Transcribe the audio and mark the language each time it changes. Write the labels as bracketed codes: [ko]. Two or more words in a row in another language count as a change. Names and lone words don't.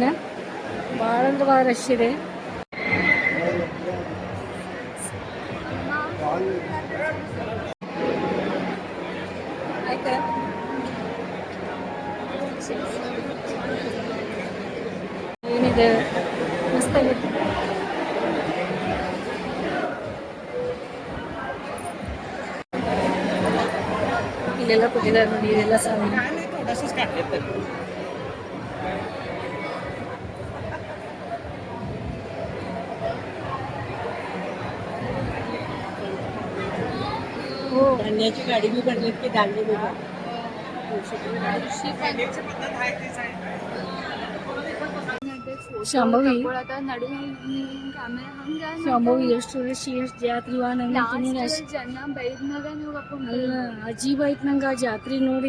[kn] ಭಾಳ ಅಂದ್ರೆ ಭಾಳ ರಶ್ ಇದೆ. ಆಯ್ತಾ ಏನಿದೆ ಮಸ್ತಾಗೈತೆ. ಇಲ್ಲೆಲ್ಲ ಕೊಟ್ಟಿದ್ದಾರೆ ನೋಡಿ, ಇದೆಲ್ಲ ಸಾಮಾನು. [mr] धान्याची गाडी बी भरली की धान्य बी [kn] ಶಾಂಭವಿ ನಡುವೆ ಶಾಂಭವಿ ಎಷ್ಟು ರಶ್ ಎಷ್ಟು ಜಾತ್ರೆ ಜನ ಬೈದ್ನಾಗ ನೀವು ಅಲ್ಲ ಅಜೀಬ್ ಆಯ್ತು ನಂಗೆ ಆ ಜಾತ್ರೆ ನೋಡಿ.